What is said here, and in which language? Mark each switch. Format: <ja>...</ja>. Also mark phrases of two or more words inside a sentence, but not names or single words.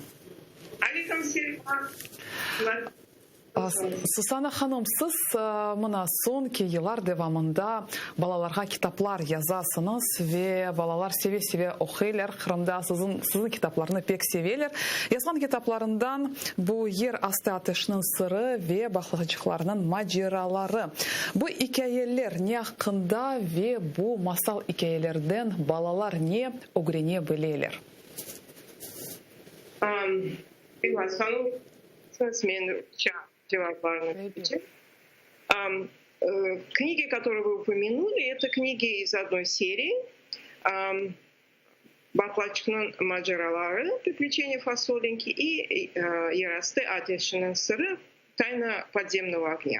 <crh>Aleyküm selam. Susana Hanım, siz mına sonki yıllar devamında balalarga kitaplar yazasınız ve balalar seve-seve okuylar. Kırım'da sizin kitaplarını pek seveler. Yazgan kitaplarından bu Yer Astı Ateşinin Sırrı ve Balıkçıklarının Maceraları. Bu hikayeler ne hakkında ve bu masal hikayelerden balalar ne öğrenebilirler?</crh> <ru>Книги, которые вы упомянули, это книги из одной серии. «Balıkçıkların Maceraları», «Приключения фасолинки» и «Yer Astı Ateşinin Sırrı», «Тайна подземного огня».</ru>